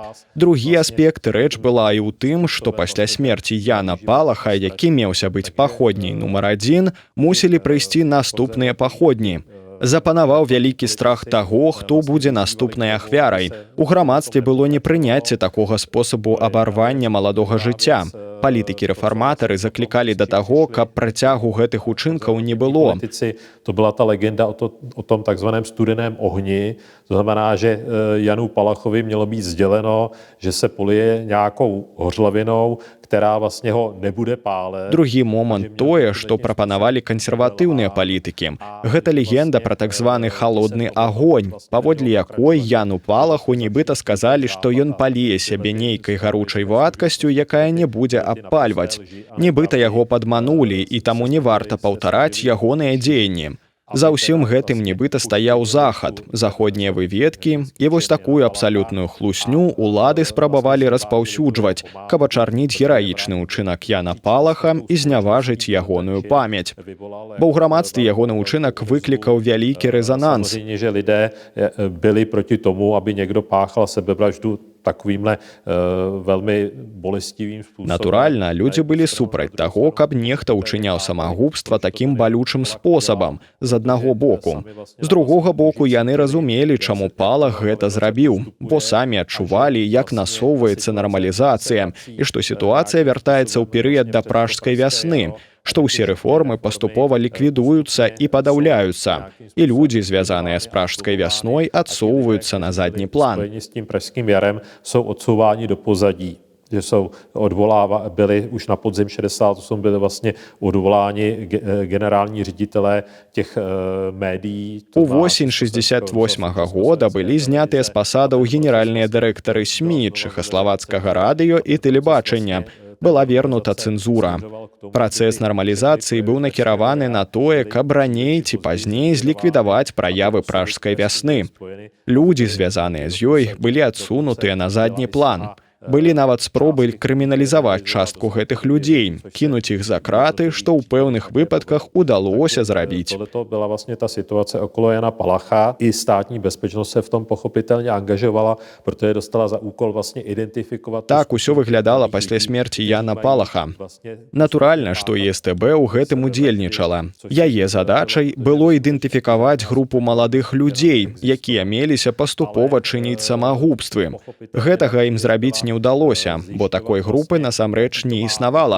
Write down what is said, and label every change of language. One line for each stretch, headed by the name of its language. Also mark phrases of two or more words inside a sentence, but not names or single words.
Belarusian: Другі аспект рэч была і ў тым, што пасля смерці Яна Палаха, які меўся быць паходняй нумар 1, мусілі прыйсці наступныя паходні. Запанаваў вялікі страх таго, хто будзе наступнай ахвярай. У грамадстве было непрыняцце такога спосабу абарвання маладога жыцця. Палітыкі-рэфарматары заклікалі да таго, каб працягу гэтых учынкаў не было.
Czech: To byla ta legenda o tom takzvaném studeném ohni. To znamená, že Janu Palachovi mělo být sděleno, že se polije nějakou hořlavinou, která vlastně ho nebude pálet.
Belarusian: Другі момант тое, што прапанавалі кансерватыўныя палітыкі. Гэта легенда пра так званы халодны агонь, паводле якой Яну Палаху нібыта сказалі, што ён паліе сябе нейкай гаручай вадкасцю, якая не будзе абпальваць. Нібыта яго падманулі, і таму не варта паўтараць ягоныя дзеянні. За ўсім гэтым нібыта стаяў захад, заходнія выведкі, і вось такую абсалютную хлусню улады спрабавалі распаўсюджваць, каб ачарніць гераічны ўчынак Яна Палаха і зняважыць ягоную памяць. Бо ў грамадстве ягоны ўчынак выклікаў вялікі рэзананс.
Czech: Samozřejmě, že lidé byli proti tomu, aby někdo páchal sebevraždu takovýmhle
Slovak: veľmi bolestivým spôsobom.
Belarusian: Натуральна, людзі былі супраць таго, каб нехта ўчыняў самагубства такім балючым спосабам, з аднаго боку. З другога боку, яны разумелі, чаму Палах гэта зрабіў, бо самі адчувалі, як насоўваецца нармалізацыя і што сітуацыя вяртаецца ў перыяд да пражскай вясны, што ўсе рэформы паступова ліквідуюцца і падаўляюцца, і людзі, звязаныя з пражскай вясной, адсоўваюцца на задні план. Spojení s tím pražským jarem jsou odsouváni do pozadí. Že byli už na podzim 68, byli vlastně odvoláni generální ředitelé těch médií. У восень 68-го года былі знятыя з пасадаў генеральныя дырэктары СМІ Чэхаславацкага радыё і тэлебачання. Была вернута цэнзура. Працэс нармалізацыі быў накіраваны на тое, каб раней ці пазней зліквідаваць праявы пражскай вясны. Людзі, звязаныя з ёй, былі адсунутыя на задні план. Былі нават спробы крыміналізаваць частку гэтых людзей, кінуць іх за краты, што ў пэўных выпадках удалося зрабіць.
Czech: To byla vlastně ta situace okolo Jana Palacha. I státní bezpečnost se v tom pochopitelně angažovala, protože dostala za úkol vlastně identifikovat...
Belarusian: Так усё выглядала пасля смерці Яна Палаха. Натуральна, што і СТБ ў гэтым удзельнічала. Яе задачай было ідэнтыфікаваць групу маладых людзей, якія меліся паступова чыніць самагубствы. Гэтага ім зрабіць не ўдалося, бо такой групы насамрэч не існавала.